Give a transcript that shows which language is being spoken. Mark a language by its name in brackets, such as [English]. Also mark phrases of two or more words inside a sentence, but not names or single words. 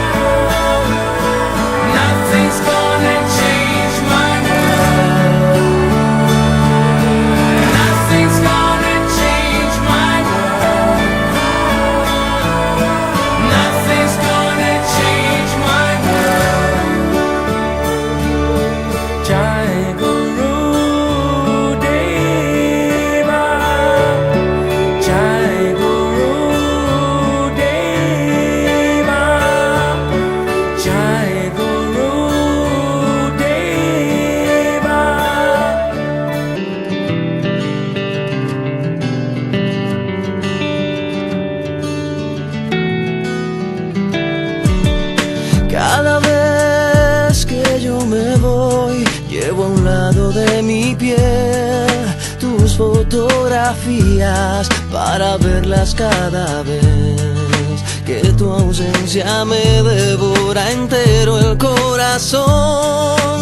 [English] Nothing's gonna change my world. Nothing's gonna change my world. Nothing's gonna change my world. [Sanskrit] जय गुरु देव. जय गुरु देव. जय गुरु देव. [Spanish] Cada vez que yo me voy, llevo a un lado de mi piel tus fotografías para verlas cada vez que tu ausencia me devora entero el corazón.